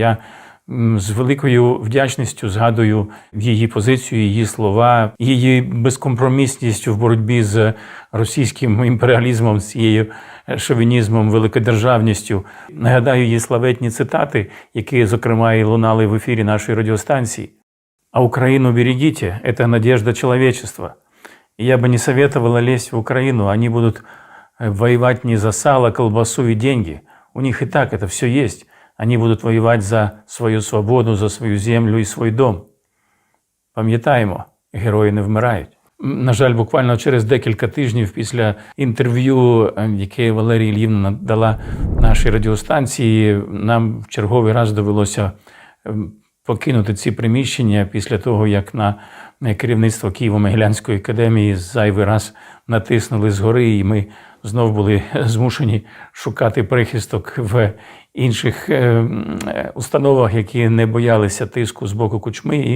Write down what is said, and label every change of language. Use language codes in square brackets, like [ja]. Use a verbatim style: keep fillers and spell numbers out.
[uk] Я м, з великою вдячністю згадую її позицію, її слова, її безкомпромісність в боротьбі з російським імперіалізмом, з цією шовінізмом, великодержавністю. Нагадаю її славетні цитати, які, зокрема, і лунали в ефірі нашої радіостанції. [ru] «А Украину берегите, это надежда человечества. И я бы не советовала лезть в Украину, они будут э, воевать не за сало, колбасу и деньги. У них и так это все есть. Они будут воевать за свою свободу, за свою землю и свой дом. [uk] Пам'ятаємо, герої не вмирають». М, На жаль, буквально через декілька тижнів після інтерв'ю, е, яке Валерія Іллівна дала нашій радіостанції, нам в черговий раз довелося ем, покинути ці приміщення після того, як на керівництво Києво-Могилянської академії зайвий раз натиснули згори, і ми знов були змушені шукати прихисток в інших е, м, е, установах, які не боялися тиску з боку Кучми.